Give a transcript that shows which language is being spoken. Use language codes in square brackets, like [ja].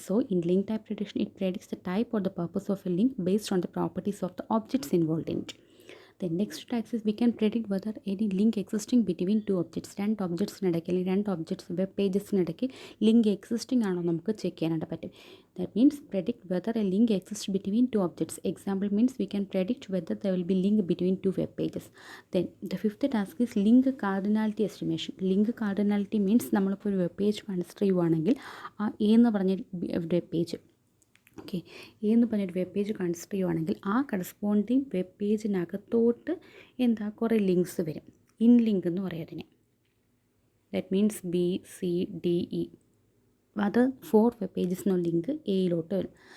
[en] So in link type prediction it predicts the type or the purpose of a link based on the properties of the objects involved in it. Then next tasks we can predict whether any link existing between two objects. [ml] രണ്ട് ഒബ്ജക്ട്സിനിടയ്ക്ക് അല്ലെങ്കിൽ രണ്ട് objects web പേജസിനിടയ്ക്ക് link existing ആണോ നമുക്ക് check ചെയ്യാനായിട്ട് പറ്റും. [en] That means predict whether a link exists between two objects. Example means we can predict whether there will be link between two web pages. Then the fifth task is link cardinality estimation. Link cardinality means [ml] നമ്മളിപ്പോൾ ഒരു web page consider ചെയ്യുവാണെങ്കിൽ ആ എന്ന് പറഞ്ഞ web page okay എന്ന് പറഞ്ഞൊരു web page consider ചെയ്യുവാണെങ്കിൽ ആ കറസ്പോണ്ടിങ് വെബ് പേജിനകത്തോട്ട് എന്താ കുറേ ലിങ്ക്സ് വരും. ഇൻ ലിങ്ക് എന്ന് പറയും അതിനെ. ദാറ്റ് മീൻസ് BCDE അത് 4 വെബ് പേജസിനുള്ള ലിങ്ക് എയിലോട്ട് വരും.